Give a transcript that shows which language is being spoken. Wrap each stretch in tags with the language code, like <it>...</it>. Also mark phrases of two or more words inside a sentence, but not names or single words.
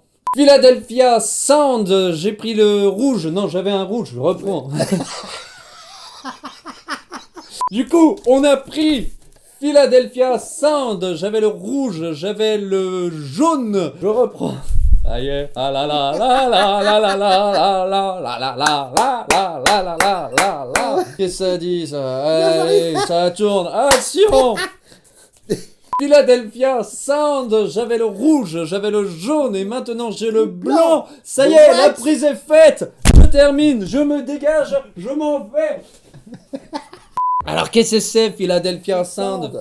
<fr>Philadelphia Sound, j'ai pris le rouge. Non, j'avais un rouge, je reprends. Du coup, on a pris Philadelphia Sound. J'avais le rouge, j'avais le jaune. Je reprends. Ça y est. Ah la la la la la la la la la la la la la la la la la la. Qu'est-ce que ça dit ça? Allez, ça tourne. Action. Philadelphia Sound, j'avais le rouge, j'avais le jaune et maintenant j'ai le blanc. Ça y est, la prise est faite. Je termine, je me dégage, je m'en vais. Alors qu'est-ce que c'est Philadelphia Sound?</fr>